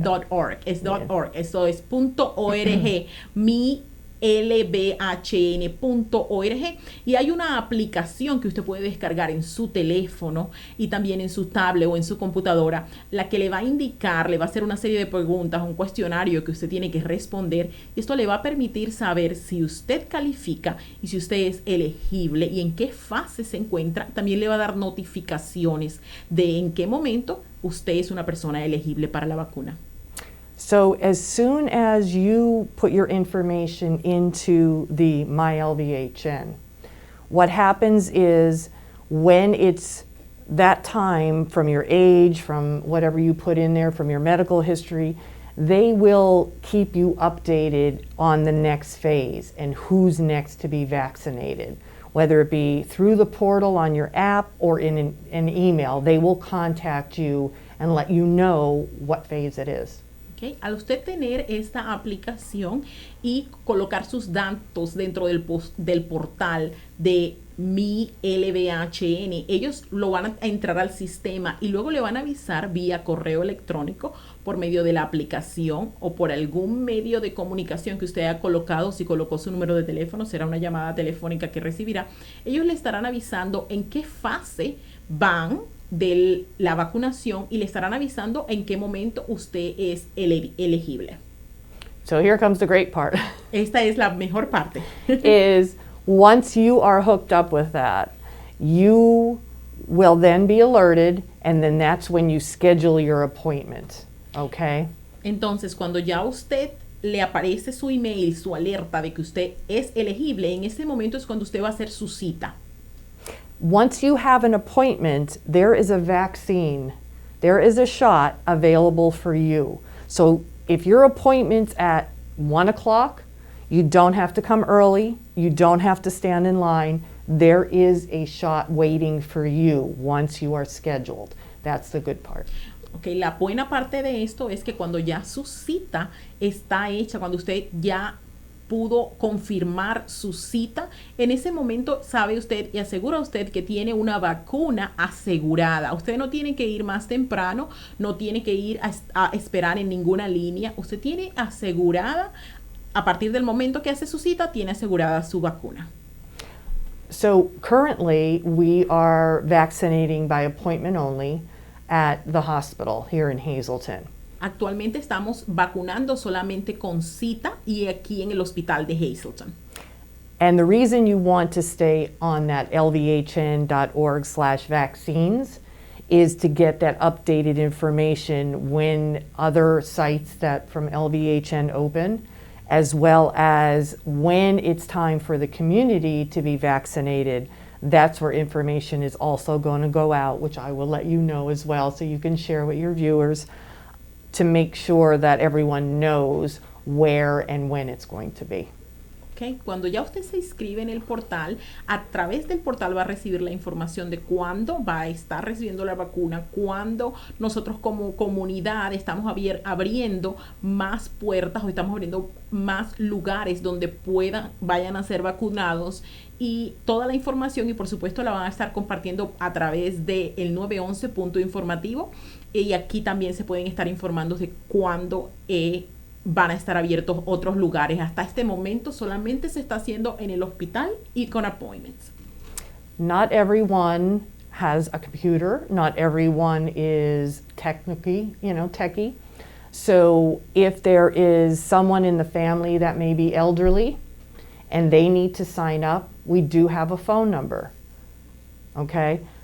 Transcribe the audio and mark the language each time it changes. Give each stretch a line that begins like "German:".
Spanish: .org, es .org, eso es .org, mi lvhn.org, y hay una aplicación que usted puede descargar en su teléfono y también en su tablet o en su computadora, la que le va a indicar, le va a hacer una serie de preguntas, un cuestionario que usted tiene que responder, y esto le va a permitir saber si usted califica y si usted es elegible y en qué fase se encuentra. También le va a dar notificaciones de en qué momento usted es una persona elegible para la vacuna.
English: So as soon as you put your information into the MyLVHN, what happens is when it's that time from your age, from whatever you put in there, from your medical history, they will keep you updated on the next phase and who's next to be vaccinated. Whether it be through the portal on your app or in an email, they will contact you and let you know what phase it is. Okay.
Spanish: Al usted tener esta aplicación y colocar sus datos dentro del portal de mi LVHN, ellos lo van a entrar al sistema y luego le van a avisar vía correo electrónico, por medio de la aplicación o por algún medio de comunicación que usted haya colocado. Si colocó su número de teléfono, será una llamada telefónica que recibirá. Ellos le estarán avisando en qué fase van de la vacunación y le estarán avisando en qué momento usted es elegible.
English: So here comes the great part.
Spanish: Esta es la mejor parte.
English: Is once you are hooked up with that, you will then be alerted, and then that's when you schedule your appointment. Okay?
Spanish: Entonces, cuando ya usted le aparece su email, su alerta de que usted es elegible, en ese momento es cuando usted va a hacer su cita.
English: Once you have an appointment, there is a vaccine, there is a shot available for you. So if your appointment's at 1 o'clock, you don't have to come early, you don't have to stand in line. There is a shot waiting for you once you are scheduled. That's the good part.
Spanish: Okay, la buena parte de esto es que cuando ya su cita está hecha, cuando usted ya pudo confirmar su cita, en ese momento sabe usted y asegura usted que tiene una vacuna asegurada. Usted no tiene que ir más temprano, no tiene que ir a esperar en ninguna línea. Usted tiene asegurada, a partir del momento que hace su cita, tiene asegurada su vacuna.
English: So currently we are vaccinating by appointment only at the hospital here in Hazleton.
Spanish: Actualmente estamos vacunando solamente con cita y aquí en el hospital de Hazleton.
English: And the reason you want to stay on that lvhn.org/vaccines is to get that updated information when other sites that from LVHN open, as well as when it's time for the community to be vaccinated. That's where information is also going to go out, which I will let you know as well, so you can share with your viewers to make sure that everyone knows where and when it's going to be. Okay.
Spanish: Cuando ya usted se inscribe en el portal, a través del portal va a recibir la información de cuándo va a estar recibiendo la vacuna, cuándo nosotros como comunidad estamos abriendo más puertas o estamos abriendo más lugares donde vayan a ser vacunados, y toda la información, y por supuesto la van a estar compartiendo a través de el 911 punto informativo, y aquí también se pueden estar informando de cuándo van a estar abiertos otros lugares. Hasta este momento solamente se está haciendo en el hospital y con appointments.
English: Not everyone has a computer. Not everyone is techie. So if there is someone in the family that may be elderly and they need to sign up, we do have a phone number. Okay?